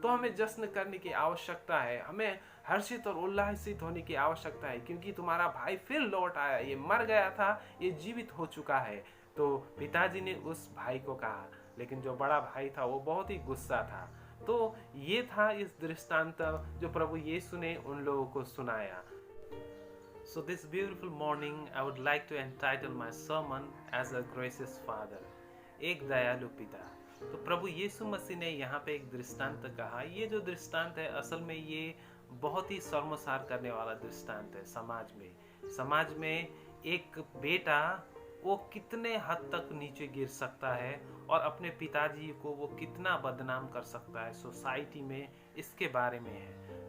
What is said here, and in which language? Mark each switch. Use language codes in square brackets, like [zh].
[hi] तो हमें जश्न करने की आवश्यकता है, हमें हर्षित और उल्लासित होने की आवश्यकता है, क्योंकि तुम्हारा भाई फिर लौट आया, ये मर गया था, ये जीवित हो चुका है। तो पिताजी ने उस भाई को कहा, लेकिन जो बड़ा भाई था वो बहुत ही गुस्सा था। तो ये था इस दृष्टांत जो प्रभु यीशु ने उन लोगों को सुनाया। [en] So this beautiful morning I would like to entitle my sermon as a gracious father, [hi] एक दयालु पिता। तो प्रभु यीशु मसीह ने यहाँ पे एक दृष्टांत कहा। ये जो दृष्टांत है असल में ये बहुत ही शर्मसार करने वाला दृष्टांत है। समाज में एक बेटा वो कितने हद तक नीचे गिर सकता है और अपने पिताजी को वो कितना बदनाम कर सकता है सोसाइटी में, इसके बारे में है।